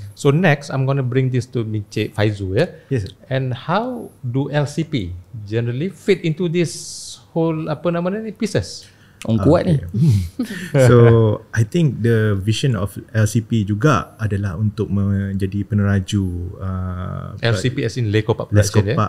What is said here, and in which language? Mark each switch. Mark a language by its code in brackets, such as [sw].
[en] So next, I'm going to bring this to Encik Faizu. Yes. And how do LCP generally fit into this whole pieces? [ms] Kuat ni. [en] So I think the vision of LCP juga adalah untuk menjadi peneraju LCP as in Lekopak Production.